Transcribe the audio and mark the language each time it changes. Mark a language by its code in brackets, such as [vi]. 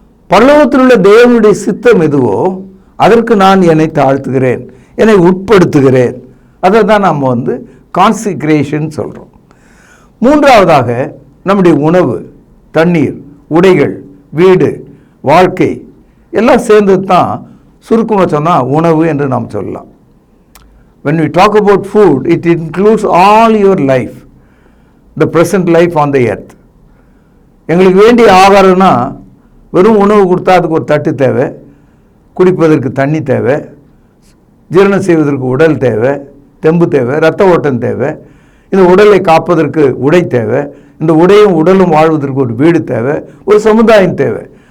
[ta] பரலோகத்தில் உள்ள தேவனுடைய சித்தம் எதுவோ அதற்கு நான் என்னை தாழ்த்துகிறேன், என்னை உட்படுத்துகிறேன். அதை தான் நாம் கான்சிக்ரேஷன் சொல்கிறோம். மூன்றாவதாக நம்முடைய உணவு, தண்ணீர், உடைகள், வீடு, வாழ்க்கை எல்லாம் சேர்ந்தது தான் சுருக்கமாக சொன்னால் உணவு என்று நாம் சொல்லலாம். [en] When we talk about food, it includes all your life, the present life on the earth. [ta] எங்களுக்கு வேண்டிய ஆகாரம்னா வெறும் உணவு கொடுத்தா அதுக்கு ஒரு தட்டு தேவை, குடிப்பதற்கு தண்ணி தேவை, ஜீரணம் செய்வதற்கு உடல் தேவை, தெம்பு தேவை, இரத்த ஓட்டம் தேவை, இந்த உடலை காப்பதற்கு உடை தேவை, இந்த உடையும் உடலும் வாழ்வதற்கு ஒரு வீடு தேவை, ஒரு சமுதாயம் தேவை.